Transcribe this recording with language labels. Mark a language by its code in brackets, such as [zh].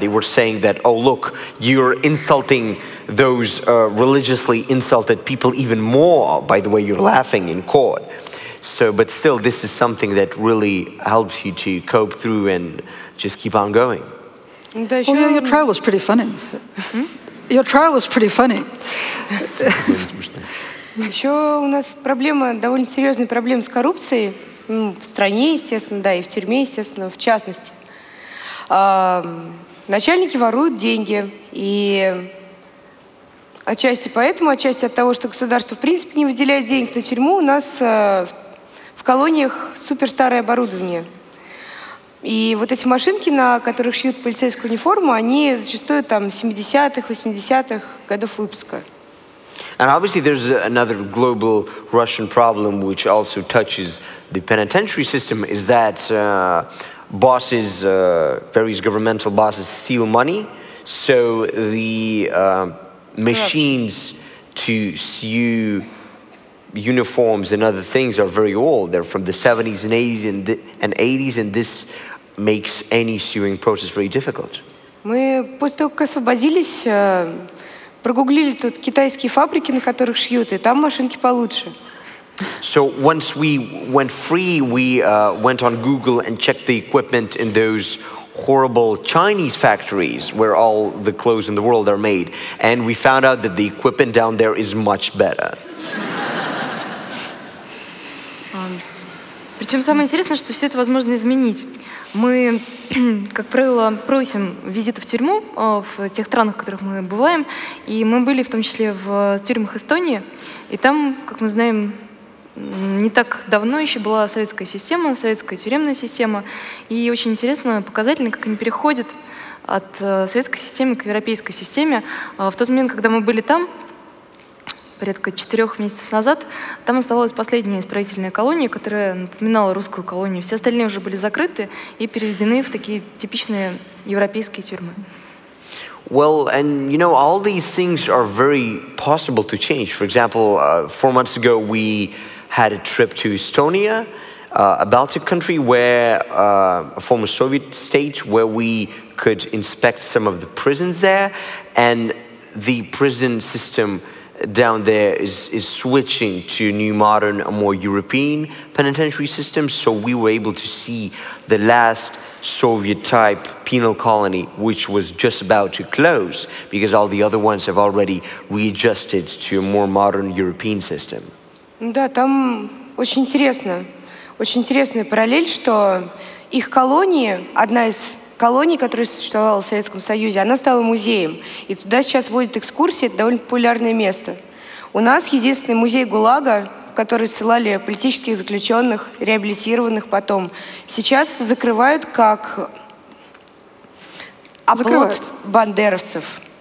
[en] They were saying that, oh, look, you're insulting those religiously insulted people even more by the way you're laughing in court. So, but still, this is something that really helps you to cope through and just keep on going. [ru] Да, [en] Oh, yeah, your trial was pretty funny. Your trial was pretty funny. [ru] Еще у нас проблема, довольно серьезная проблема с коррупцией. В стране, естественно, да, и в тюрьме, естественно, в частности. Начальники воруют деньги. И отчасти поэтому, отчасти от того, что государство в принципе не выделяет денег на тюрьму, у нас в колониях суперстарое оборудование. И вот эти машинки, на которых шьют полицейскую униформу, они зачастую там 70-х, 80-х годов выпуска. [en] And obviously there's another global Russian problem which also touches the penitentiary system is that bosses, various governmental bosses steal money. So the machines to sew uniforms and other things are very old. They're from the 70s and 80s and this makes any sewing process very difficult. [ru] Мы после того, как освободились, прогуглили тут китайские фабрики, на которых шьют, и там машинки получше. [en] So once we went free, we went on Google and checked the equipment in those horrible Chinese factories where all the clothes in the world are made. And we found out that the equipment down there is much better. [ru] Причем самое интересное, что все это возможно изменить. Мы, как правило, просим визита в тюрьму в тех странах, в которых мы бываем. И мы были в том числе в тюрьмах Эстонии. И там, как мы знаем, не так давно еще была советская система, советская тюремная система. И очень интересно, показательно, как они переходят от советской системы к европейской системе. В тот момент, когда мы были там, порядка 4 месяцев назад, там оставалась последняя исправительная колония, которая напоминала русскую колонию. Все остальные уже были закрыты и переведены в такие типичные европейские тюрьмы. [en] Well, and you know, all these things are very possible to change. For example, 4 months ago, we had a trip to Estonia, a Baltic country where a former Soviet state, where we could inspect some of the prisons there, and the prison system down there is switching to new modern, a more European penitentiary system. So we were able to see the last Soviet-type penal colony, which was just about to close because all the other ones have already readjusted to a more modern European system. [ru] Да, там очень интересная параллель, что их колонии, одна из колоний, которая существовала в Советском Союзе, она стала музеем. И туда сейчас водят экскурсии, это довольно популярное место. У нас единственный музей ГУЛАГа, в который ссылали политических заключенных, реабилитированных потом, сейчас закрывают как оплот бандеровцев.